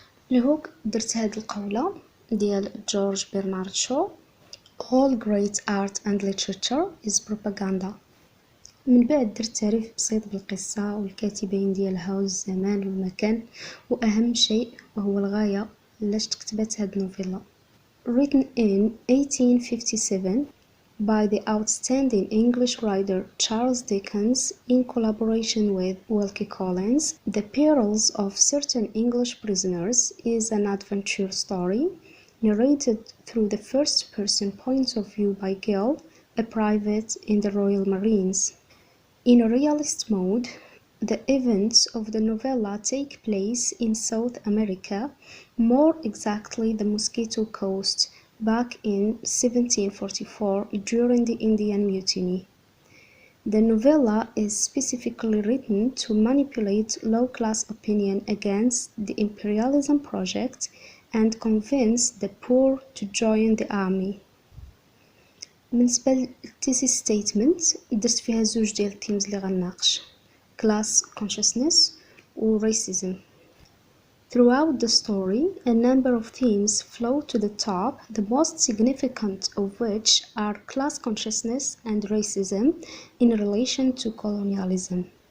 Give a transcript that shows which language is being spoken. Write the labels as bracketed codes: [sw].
[ar] الهوك درت هاد القولة ديال جورج برنارد شو [en] All great art and literature is propaganda. [ar] من بعد درت تعريف بسيط بالقصة والكاتبين ديالها والزمان والمكان، وأهم شيء وهو الغاية لاش تكتبت هاد النوفيلا. [en] Written in 1857 by the outstanding English writer Charles Dickens in collaboration with Wilkie Collins, The Perils of Certain English Prisoners is an adventure story narrated through the first-person point of view by Gill, a private in the Royal Marines. In a realist mode, the events of the novella take place in South America, more exactly the Mosquito Coast, back in 1744 during the Indian Mutiny. The novella is specifically written to manipulate low-class opinion against the imperialism project and convince the poor to join the army. [ar] بالنسبة للتيسيس ستيتمنت درت فيها زوج ديال التيمز اللي غنناقش class consciousness و racism. [en] Throughout the story, a number of themes flow to the top, the most significant of which are class consciousness and racism in relation to colonialism.